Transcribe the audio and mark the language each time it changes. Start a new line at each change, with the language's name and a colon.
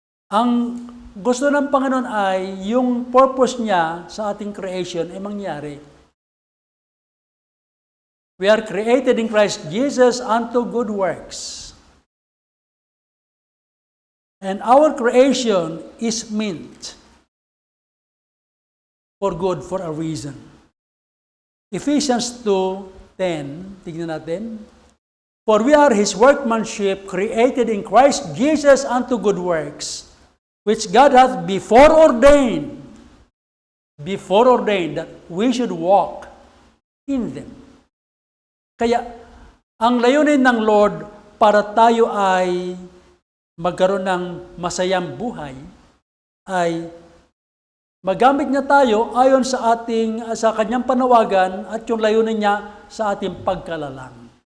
Filipino: Ang gusto ng Panginoon ay yung purpose niya sa ating creation ay mangyari.
English: We are created in Christ Jesus unto good works. And our creation is meant for good, for a reason. Ephesians 2:10,
Filipino: tignan natin.
English: For we are His workmanship, created in Christ Jesus unto good works, which God hath before ordained that we should walk in them.
Filipino: Kaya, ang layunin ng Lord para tayo ay magkaroon ng masayang buhay, ay magamit niya tayo ayon sa kanyang panawagan at yung layunin niya sa ating pagkalalang.